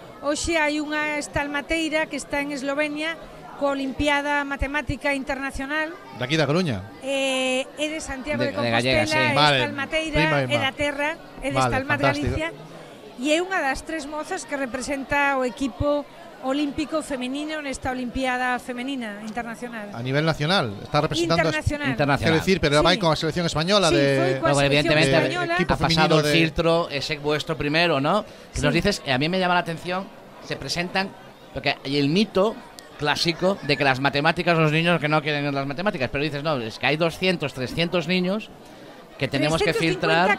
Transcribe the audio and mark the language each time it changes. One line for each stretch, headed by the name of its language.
Galician: Hoxe hai unha estalmateira que está en Eslovenia coa Olimpiada Matemática Internacional. De aquí da Coruña? É de Santiago de Compostela,
Spanish: Gallega, sí.
Galician: É estalmateira, é da terra, é de Estalmat Galicia. E é unha das 3 mozas que representa o equipo olímpico femenino nesta Olimpiada Femenina Internacional. A nivel nacional, está representando internacional.
Spanish: Quiero decir,
Galician: pero vai con a selección española de evidentemente equipo
Spanish: ha pasado el de filtro ese vuestro primero, ¿no? Que nos dices, a mí me llama la atención, se presentan porque hay el mito clásico de que las matemáticas, los niños que no quieren las matemáticas, pero dices, no, es que hay 200, 300 niños que tenemos que filtrar.